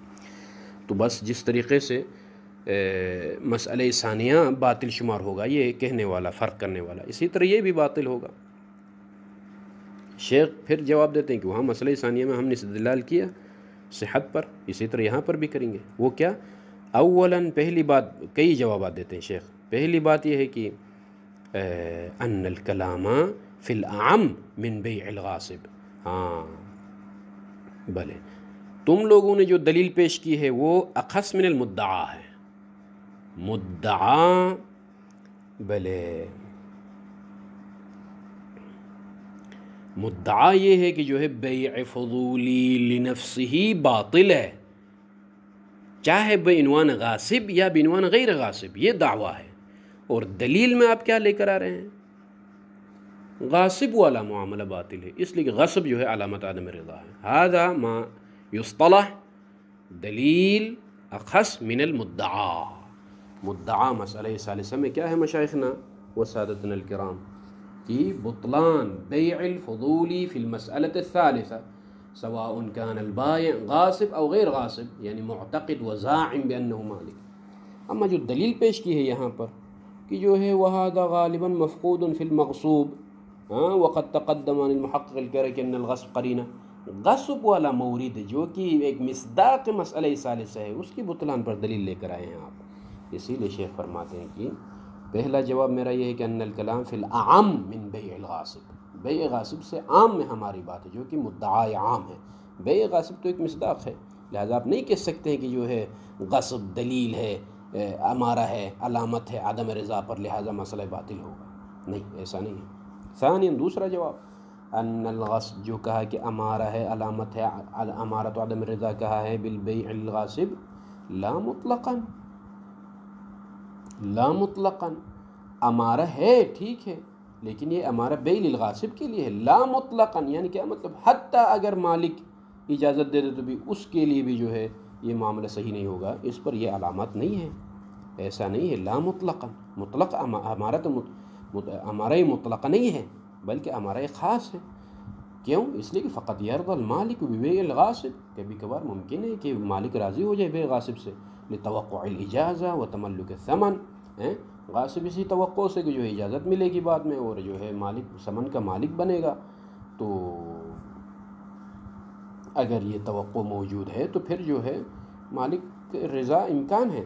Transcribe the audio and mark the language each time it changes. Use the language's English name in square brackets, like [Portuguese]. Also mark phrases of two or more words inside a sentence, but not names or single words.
[Urdu] تو بس جس طریقے سے مسئلہ ثانیہ باطل شمار ہوگا یہ کہنے والا، فرق کرنے والا، اسی طرح یہ بھی باطل ہوگا. شیخ پھر جواب دیتے ہیں کہ وہاں مسئلہ ثانیہ میں ہم نے استدلال کیا صحت پر، اسی طرح یہاں پر بھی کریں گے. وہ کیا؟ اولاً پہلی بات، کئی جوابات دیتے ہیں شیخ. پہلی بات یہ ہے کہ [Arabic] ان الکلام فی الاعم من بیع الغاصب. [Urdu] ہاں بھلے تم لوگوں نے جو دلیل پیش کی ہے وہ [Arabic] اخص من المدعا [Urdu] ہے. مدعا بھلے مدعا یہ ہے کہ جو ہے بیع فضولی لنفسہ باطل ہے، چاہے بعنوان غاصب یا بعنوان غیر غاصب، یہ دعویٰ ہے. اور دلیل میں آپ کیا لے کر آ رہے ہیں؟ غاصب والا معاملہ باطل ہے، اس لیے کہ غصب جو ہے علامت عدم رضا ہے. [Arabic] ھذا ما یصطلح دلیل اخص من المدعا. [Urdu] مدعا مسئلہ ثالثہ میں کیا ہے [Arabic] مشائخنا و سادتنا الکرام؟ کہ بطلان بیع الفضولی فی المسألة الثالثة سواء كان البائع غاصب او غیر غاصب، یعنی معتقد و زاعم بأنه مالک. [Urdu] اما جو دلیل پیش کی ہے یہاں پر کہ جو ہے [Arabic] وَهَذَا غَالِبًا مَفْقُودٌ فِي الْمَغْصُوبِ وَقَدْ تَقَدَّمَ عَنِ الْمُحَقِّقِ الْكَرَكِ أَنَّ الْغَصْبَ قَرِينَةٌ. [Urdu] غصب والا مورد جو کہ ایک مصداق مسئلہ ثالثہ ہے، اس کی بطلان پر دلیل لے کر آئے ہیں آپ. اسی لیے شیخ فرماتے ہیں کہ پہلا جواب میرا یہ ہے کہ [Arabic] ان الکلام فی الاعم من بیع الغاصب، [Urdu] بیع غاصب سے عام میں ہماری بات ہے جو کہ مدعا عام ہے. بیع غاصب تو ایک مصداق ہے، لہذا آپ نہیں کہہ سکتے ہیں کہ جو ہے غصب دلیل ہے، امارہ ہے، علامت ہے عدم رضا پر، لہذا مسئلہ باطل ہوگا. نہیں، ایسا نہیں ہے. ثانیاً دوسرا جواب [Arabic] ان الغصب [Urdu] جو کہا کہ امارہ ہے، علامت ہے، امارت عدم رضا کہا ہے [Arabic] بالبیع الغاصب، لا مطلقاً، لا مطلقاً [Urdu] امارہ ہے ٹھیک ہے، لیکن یہ امارہ [Arabic] بیع الغاصب [Urdu] کے لیے ہے، [Arabic] لا مطلقاً. [Urdu] یعنی کیا مطلب؟ حتیٰ اگر مالک اجازت دے دے تو بھی اس کے لیے بھی جو ہے یہ معاملہ صحیح نہیں ہوگا، اس پر یہ علامات نہیں ہے. ایسا نہیں ہے، [Arabic] لا مطلقا، [Urdu] مطلق ہمارا تو ہمارا ہی مطلق نہیں ہے بلکہ ہمارا ایک خاص ہے. کیوں؟ اس لیے کہ [Arabic] فقط یرضى المالک ببیع الغاصب، [Urdu] کبھی کبھار ممکن ہے کہ مالک راضی ہو جائے بے غاصب سے، [Arabic] لتوقع الاجازہ وتملک الثمن، [Urdu] غاصب اسی توقع سے کہ جو ہے اجازت ملے گی بعد میں اور جو ہے مالک ثمن کا مالک بنے گا. تو اگر یہ توقع موجود ہے تو پھر جو ہے مالک رضا امکان ہے.